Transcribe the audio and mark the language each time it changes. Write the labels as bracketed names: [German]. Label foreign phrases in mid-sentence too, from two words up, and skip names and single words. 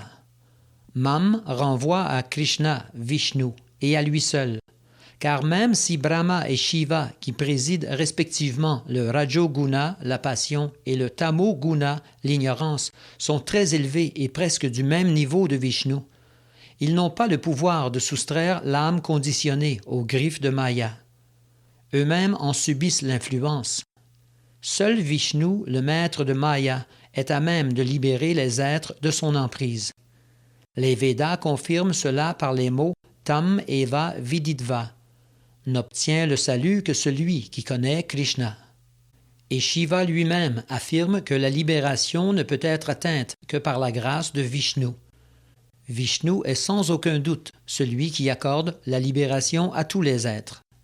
[French] Mam renvoie à Krishna, Vishnu, et à lui seul, car même si Brahma et Shiva, qui président respectivement le Rajoguna, la passion, et le Tamoguna, l'ignorance, sont très élevés et presque du même niveau de Vishnu, ils n'ont pas le pouvoir de soustraire l'âme conditionnée aux griffes de Maya. Eux-mêmes en subissent l'influence. Seul Vishnu, le maître de Maya, est à même de libérer les êtres de son emprise. Les Védas confirment cela par les mots [Sanskrit] तम् एव विदित्वा. [French] N'obtient le salut que celui qui connaît Krishna. Et Shiva lui-même affirme que la libération ne peut être atteinte que par la grâce de Vishnu. Vishnu est sans aucun doute celui qui accorde la libération à tous les êtres.